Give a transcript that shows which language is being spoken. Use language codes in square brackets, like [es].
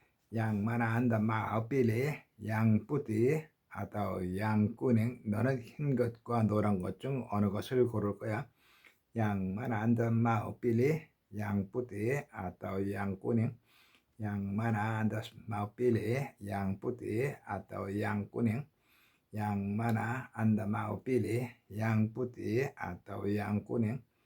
[id] yang mana Anda mau pilih? yang putih atau yang kuning? [ko] 너는 흰 것과 노란 것 중 어느 것을 고를 거야? [id] yang mana Anda mau pilih? yang putih atau yang kuning? yang mana Anda mau pilih? yang putih atau yang kuning? yang mana Anda mau pilih? yang putih atau yang kuning?